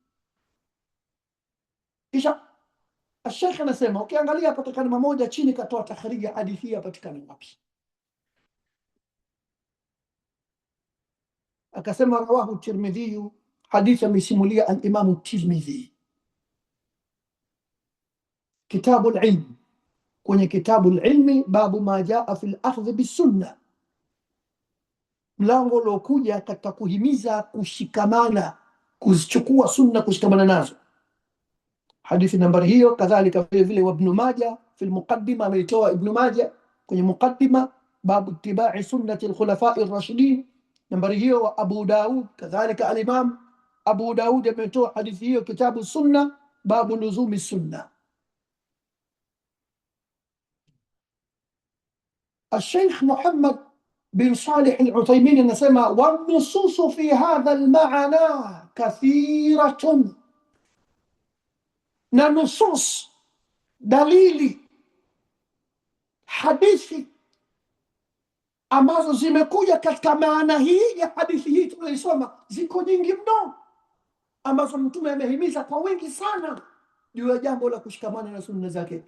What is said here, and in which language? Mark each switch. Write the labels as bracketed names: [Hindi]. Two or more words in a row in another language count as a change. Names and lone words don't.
[Swahili] Kisha Sheikh anasema, ukiangalia hapa kalima moja chini katoa takhrija hadithi hii patikana wapi. Akasema rawahu Tirmidhi, hadithi amesimulia al-Imam Tirmidhi, [Arabic] كتاب العلم, [Swahili] kwenye [Arabic] كتاب العلم, باب ما جاء في الأخذ بالسنة, [Swahili] mlango uliokuja katika kuhimiza kushikamana, kuzichukua sunna, kushikamana nazo. Hadithi nambari hiyo kadhalika vile vile wa Ibn Majah [Arabic] في المقدمة, [Swahili] ameitoa Ibn Majah kwenye muqaddima, [Arabic] باب اتباع سنة الخلفاء الراشدين, [Swahili] nambari hiyo. Wa Abu Daud kadhalika, al-Imam Abu Daud ametoa hadithi hiyo [Arabic] كتاب السنة, باب لزوم السنة. الشيخ محمد بن صالح العثيمين anasema, والنصوص في هذا المعنى كثيرة، [Swahili] na nusus, dalili, hadithi ambazo zimekuja katika maana hii ya hadithi hii tunaisoma ziko nyingi mno, ambazo mtume amehimiza kwa wingi sana juu ya jambo la kushikamana na sunna zake.